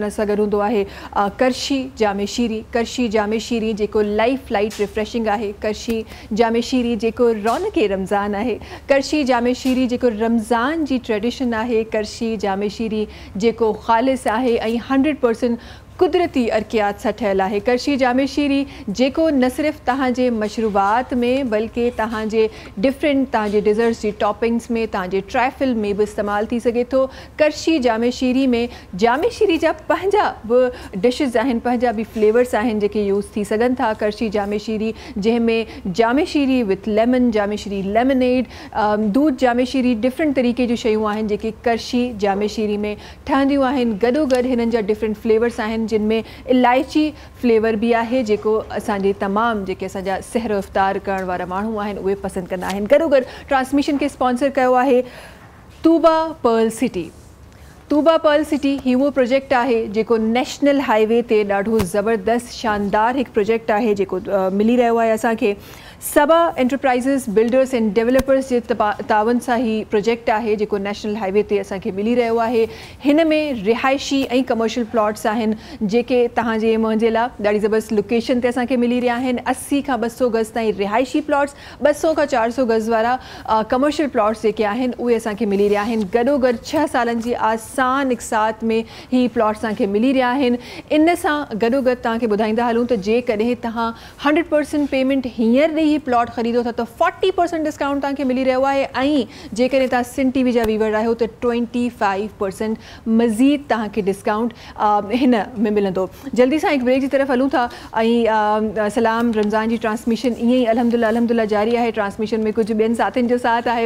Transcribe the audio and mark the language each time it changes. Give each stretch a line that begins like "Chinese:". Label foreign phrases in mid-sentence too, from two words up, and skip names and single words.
Sindhi: असां गॾु हूंदो आहे करशी जामे शीरी जेको
English: life light refreshing
Sindhi: आहे, करशी जामे शीरी जेको रौनक़ रमज़ान आहे, करशी जामे शीरी जेको रमज़ान जी ट्रेडिशन आहे, करशी जामे शीरी जेको ख़ालिस आहे ऐं 100% कुदरती अर्कियात सां ठहियल आहे। करशी जामे शीरी जेको न सिर्फ़ु तव्हांजे मशरूबात में बल्कि तव्हांजे डिफरेंट तव्हांजे डिज़र्ट्स जी टॉपिंग्स में तव्हांजे ट्राइफल में भी इस्तेमाल थी सके थो। करशी जामे शीरी में जामे शीरी जा पंहिंजा बि डिशेस आहिनि, पंहिंजा बि फ्लेवर्स आहिनि जेके यूज़ थी सघनि था। करशी जामे शीरी जंहिंमें जामे शीरी
English: with lemon,
Sindhi: जामे शीरी लेमनेड, दूध जामे शीरी, डिफरेंट तरीक़े जूं शयूं आहिनि जेके करशी जामे शीरी में ठहंदियूं आहिनि। गॾोगॾु हिननि जा डिफरेंट फ्लेवर्स आहिनि जिन में इलायची फ्लेवर भी आहे जेको असांजे तमामु जेके असांजा सहर इफ़्तार करण वारा माण्हू आहिनि उहे पसंदि कंदा आहिनि। गॾोगॾु ट्रांसमिशन खे स्पॉन्सर कयो आहे तूबा पर्ल सिटी। तूबा पर्ल सिटी ही वो प्रोजेक्ट आहे जेको
English: national highway
Sindhi: ते ॾाढो ज़बरदस्त शानदार हिकु प्रोजेक्ट आहे जेको मिली रहियो आहे असांखे। सबा एंटरप्राइज़िस बिल्डर्स एंड डेवलपर्स जे तावन सां ही प्रोजेक्ट आहे जेको
English: national highway
Sindhi: ते असांखे मिली रहियो आहे। हिन में रिहाइशी ऐं
English: commercial plots
Sindhi: आहिनि जेके तव्हांजे मुंहिंजे लाइ ॾाढी ज़बरदस्त लोकेशन ते असांखे मिली रहिया आहिनि। 80 खां 200 गज़ ताईं रिहाइशी प्लॉट्स, 200 खां 400 गज़ वारा
English: commercial plots
Sindhi: जेके आहिनि उहे असांखे मिली रहिया आहिनि। गॾोगॾु 6 सालनि जी आसान इक़सात में ही प्लॉट्स तव्हांखे मिली रहिया आहिनि। इन सां गॾोगॾु तव्हांखे ॿुधाईंदा हलूं त जेकॾहिं तव्हां 100% पेमेंट हींअर ॾेई ही प्लॉट ख़रीदो था तो 40% डिस्काउंट तव्हांखे मिली रहियो आहे ऐं जेकॾहिं तव्हां सिन टीवी जा व्यूवर आहियो त 25% मज़ीद तव्हांखे डिस्काउंट हिन में मिलंदो। जल्दी सां हिकु ब्रेक जी तरफ़ हलूं था ऐं सलाम रमज़ान जी ट्रांसमिशन ईअं ई
Arabic: الحمد لله
Sindhi: जारी आहे। ट्रांसमिशन में कुझु ॿियनि साथियुनि जो साथ आहे।